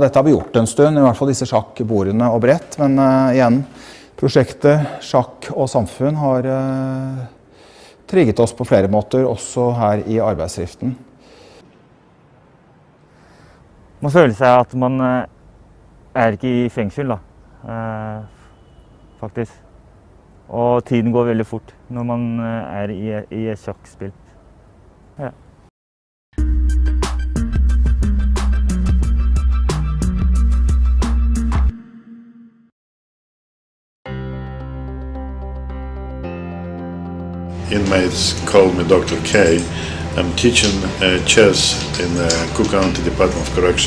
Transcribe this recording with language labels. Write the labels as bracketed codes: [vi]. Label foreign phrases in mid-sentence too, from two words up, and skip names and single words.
[no] Dette har vi gjort en stund, i hvert fall disse sjakkbordene og brett. Men igjen, prosjektet Sjakk og samfunn har trigget oss på flere måter, også her i arbeidsdriften. Man føler seg at man er ikke i fengsel, da, faktisk. Og tiden går veldig fort når man er i et sjakkspill. Ja. [en] Inmates call me Dr. K. I'm teaching chess in the Cook County Department of Correction.